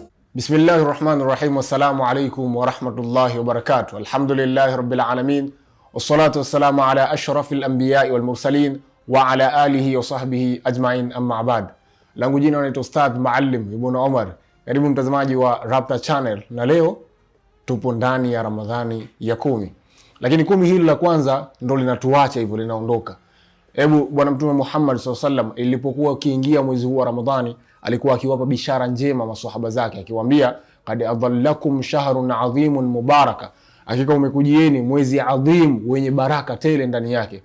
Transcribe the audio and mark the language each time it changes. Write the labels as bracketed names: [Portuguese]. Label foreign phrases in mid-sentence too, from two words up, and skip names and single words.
[Arabic] بسم الله الرحمن الرحيم والسلام عليكم ورحمة الله وبركاته. الحمد لله رب العالمين والصلاة والسلام على أشرف الأنبياء والمرسلين وعلى آله وصحبه أجمعين أما بعد. [Swahili] Langu jina naitwa Ustadh Maalim Ibn Omar. Karibu mtazamaji wa Rapta Channel, na leo tupo ndani ya Ramadhani ya 10. Lakini 10 hili la kwanza ndo linatuacha hivyo, linaondoka. Hebu Bwana Mtume Muhammad SAW ilipokuwa kiingia mwezi huu wa Ramadhani, alikuwa akiwapa bishara njema maswahaba zake, akiwaambia [Arabic] قد أظلكم شهر عظيم مبارك, [Swahili] hakika umekujieni mwezi adhim wenye baraka tele ndani yake.